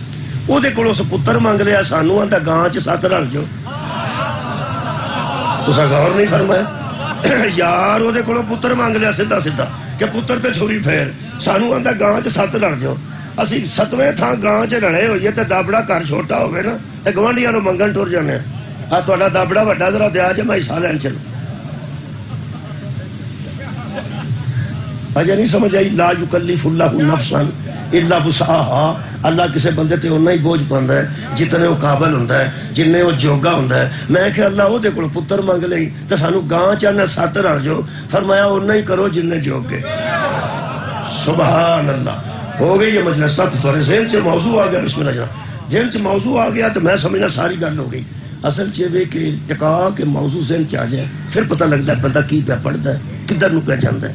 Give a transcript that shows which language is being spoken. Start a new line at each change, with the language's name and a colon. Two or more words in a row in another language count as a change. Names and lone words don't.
Punjabi: وہ کولوں پتر منگ لیا، سانو آندا گاں چ 7 رل جو، تسا غور نہیں فرمایا یار، وہ کولوں پتر منگ لیا سیدھا سیدھا کہ پتر تے چھری پھیر، سانو آندا گاں چ 7 رل جو۔ اسی 7ویں تھان گاں چ رلے ہوئیے تے دابڑا گھر چھوٹا ہوئے نا تے گوانڈیاں نوں منگن ٹر جانے آ تہاڈا دابڑا وڈا ذرا دیا جے میں حصہ لین چلوں۔ اجے نہیں سمجھ آئی؟
Arabic: لا یکلف اللہ نفسا الا وسعها،
Punjabi: اللہ کسے بندے تے اُنہ ہی بوجھ پاندا ہے جتنے وہ قابل ہوندا ہے، جننے وہ جوگا ہوندا ہے۔ میں کہ اللہ وہ دے کول پتر منگ لئی تے سانو گاں چاہنا 7 رل جو، فرمایا اُنہ ہی کرو جننے جوگے۔
Arabic: سبحان اللہ،
Urdu: ہو گئی یہ مجلس تک تھوڑے ذہن سے موضوع آ گیا۔
Punjabi: بسم اللہ جناب،
Urdu: ذہن سے موضوع آ گیا تو
Punjabi: میں سمجھنا ساری گل ہو گئی۔ اصل چیوے کہ ٹکا کے موضوع ذہن چ آ جائے پھر پتہ لگتا ہے بندہ کی پہ پڑھتا ہے، کدھر نو پہ جاندا ہے۔